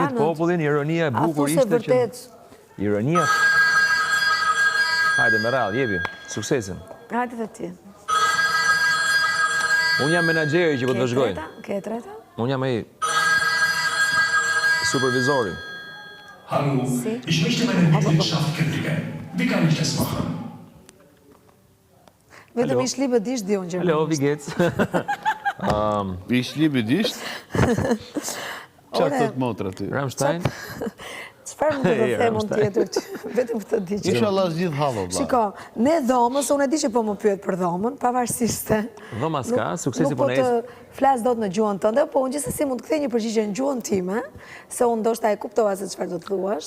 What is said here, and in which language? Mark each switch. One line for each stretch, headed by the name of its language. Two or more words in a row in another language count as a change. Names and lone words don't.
Albanian: Gënjit popullin, ironia e bukur ishte që... Ironia... Hajde, me radhë, jepi, suksesin. Hajde dhe ti. Unë jam menaxheri që po të vëzhgoj. Ke treta? Unë jam ai supervizori.
German: Hallo, ich möchte meine Mitgliedschaft kündigen. Wie kann ich das machen?
Albanian: Vetëm
German: ish libë dish
Albanian: di unë gjermanisht.
German: Hallo, wie geht's? Ish libë disht?
Albanian: Qa thot motra ty? Rammstein? Çfarë më të them unë tjetër ty? Vetëm këtë di që. Inshallah zgjidh hallo, vlla. Shiko, ne dhomës, unë e di që po më pyet për dhomën, pavarësisht se... Dhoma s'ka, suksesi po punë. Nuk po të flas dot në gjuhën tënde, po unë gjithsesi mund të kthej një përgjigje në gjuhën time, se unë ndoshta e kuptova se çfarë do të thuash.